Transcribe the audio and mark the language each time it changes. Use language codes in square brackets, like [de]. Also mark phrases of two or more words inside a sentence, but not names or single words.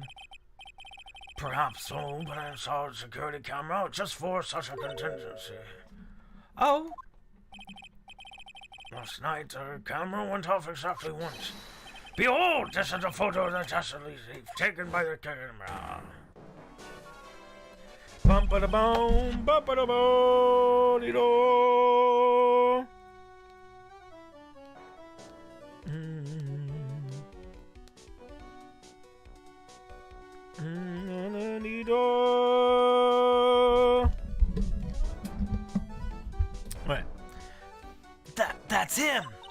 [en] Perhaps so, but I saw a security camera just for such a contingency. Oh? Last night, the camera went off exactly once. Behold, this is a photo of the dastardly thief taken by the camera. Bum ba da boom, ba ba da bo dee do. What? That's him.